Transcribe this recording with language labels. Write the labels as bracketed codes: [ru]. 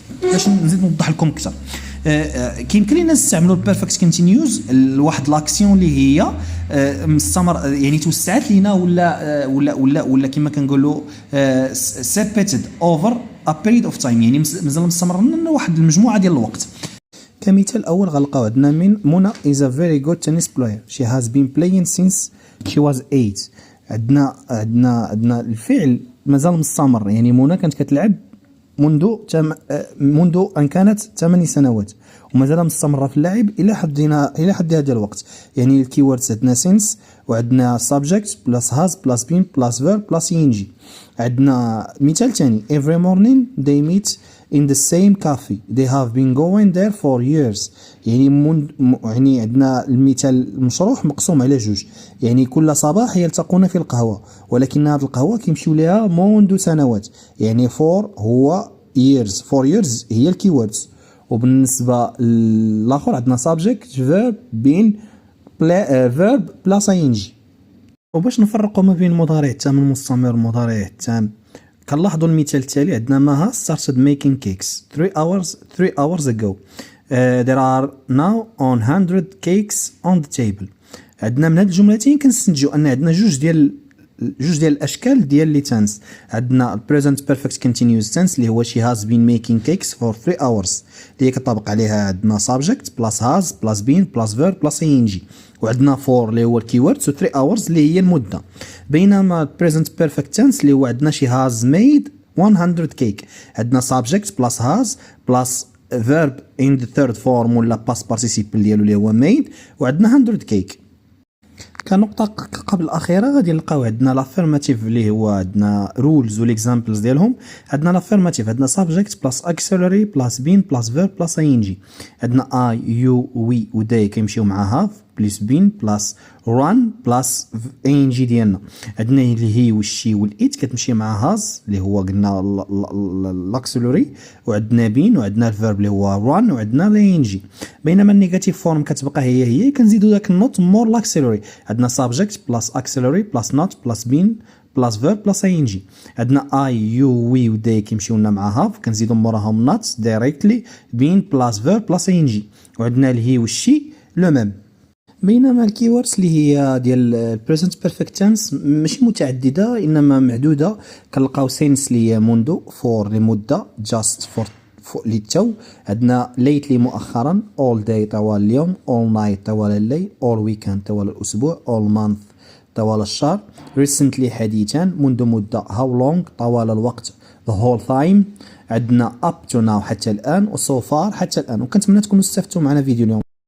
[ar] باش نزيد نوضح لكم اكثر، كيمكن لنا نستعملوا البيرفكت كونتينيوس لواحد لاكسيون اللي هي مستمر، يعني توسعت لينا ولا كما كنقولوا [en] repeated over a period of time, [ar] يعني مازال مستمر لنا واحد المجموعه ديال الوقت. كمثال اول غنلقاو عندنا من [en] منى is a very good tennis player. She has been playing since she was 8. [ar] عندنا الفعل مازال مستمر، يعني منى كانت كتلعب منذ أن كانت 8 سنوات ومازال مستمرة في اللعب إلى حد هذا الوقت. يعني الكيوردز عندنا since وعندنا subject بلس has بلس been بلس verb بلس ing. عندنا مثال ثاني [en] every morning they meet in the same cafe. They have been going there for years. [ar] يعني عندنا المثال المشروح مقسوم على جوج، يعني كل صباح يلتقون في القهوة، ولكن هذه القهوة كيمشيو لها منذ سنوات، يعني for هو years. for years هي الكيوردز. [en] وبالنسبة للآخر عندنا subject verb been verb plus ing. [ar] وباش نفرقوا ما بين المضارع التام المستمر والمضارع التام كنلاحظوا المثال التالي. [en] عندنا مها started making cakes 3 hours ago. There are now 100 cakes on the table. [ar] عندنا من هاد الجملتين كنستنتجوا ان عندنا جوج ديال الاشكال ديال لي تنس. [en] عندنا present perfect continuous tense اللي هو she has been making cakes for 3 hours [ar] اللي كتطابق عليها عندنا [en] subject plus has plus been plus verb plus ing، وعندنا for اللي هو الكيورد و 3 hours اللي هي المده. بينما present perfect tense اللي هو عندنا she has made 100 cake، عندنا subject plus has plus verb in the third form ولا past participle ديالو اللي هو made، وعندنا 100 cake. [ar] كنقطة قبل الأخيرة غادي نلقاو عندنا لافيرماتيف اللي هو عندنا رولز والاكزامبلز ديالهم. عندنا لافيرماتيف عندنا subject بلس auxiliary بلس been بلس verb بلس ing. عندنا I you we و they كيمشيو مع have بلس been بلس run بلس ing ديالنا. عندنا اللي هي والشي والإت كتمشي مع has اللي هو قلنا الاكسلوري، وعندنا been وعندنا الفيرب اللي هو run وعندنا ing. بينما النيجاتيف فورم كتبقى هي كنزيدو داك النوت مور الاكسلوري. عندنا subject بلس auxiliary بلس not بلس been بلس verb بلس ing. عندنا I you we و they كيمشيو لنا مع have كنزيدو موراهم not directly been بلس verb بلس ing. وعندنا الهي والشي لو ميم. بينما الكيوردز اللي هي ديال present perfect tense ماشي متعدده انما معدوده. كنلقاو since اللي هي منذ، for لمده، just for للتو، عندنا lately مؤخرا، all day طوال اليوم، all night طوال الليل، all weekend طوال الاسبوع، all month طوال الشهر، recently حديثا، منذ مده، how long طوال الوقت، the whole time. عندنا up to now حتى الان، و so far حتى الان. وكنتمنى تكونوا استفدتوا معنا فيديو اليوم.